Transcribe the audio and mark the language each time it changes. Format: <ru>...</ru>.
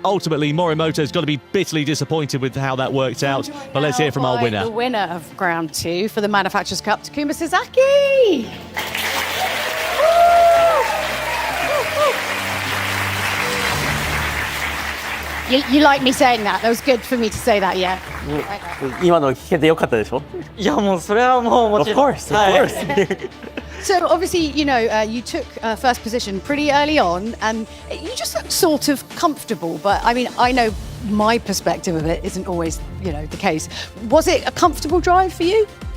<en>Ultimately, Morimoto's got to be bitterly disappointed with how that worked out. But let's hear from our winner. The winner of Round 2 for the Manufacturers' Cup, Takuma Sasaki. You like me saying that? That was good for me to say that, yeah.</en> <ja>今の聞けてよかったでしょ？いやもうそれはもうも</ja> <en>Of</en> <ja>ちろん</ja> <en>course, of course. So obviously, you know, you took first position pretty early on, and you just looked sort of comfortable. But I mean, I know my perspective of it isn't always, you know, the case. Was it a comfortable drive for you?</en>